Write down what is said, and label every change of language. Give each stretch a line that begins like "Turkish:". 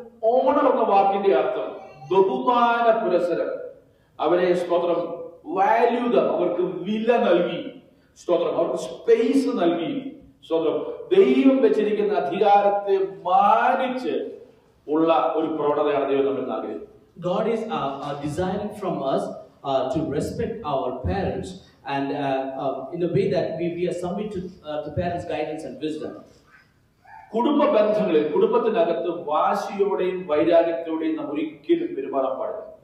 Malayalam: Owner എന്ന വാക്കിന്റെ അർത്ഥം ബഹുമാന പുരസ്സരം, അവരെ സ്തോത്രം വാല്യൂ, അവർക്ക് വില നൽകി, സ്തോത്രം അവർക്ക് സ്പേസ് നൽകി, സ്തോത്രം ദൈവം വെച്ചിരിക്കുന്ന അധികാരത്തെ മാനിച്ച് ഉള്ള ഒരു പ്രവണതയാണ് ദൈവം നമ്മൾ ആഗ്രഹിക്കുന്നത്.
English: God is desiring from us to respect our parents and in a way that we are submit to parents' guidance and wisdom.
Malayalam: കുടുംബ ബന്ധങ്ങളിൽ കുടുംബത്തിനകത്ത് വാശിയോടെയും വൈരാഗ്യത്തോടെയും നാം ഒരിക്കലും പെരുമാറാൻ പാടില്ല.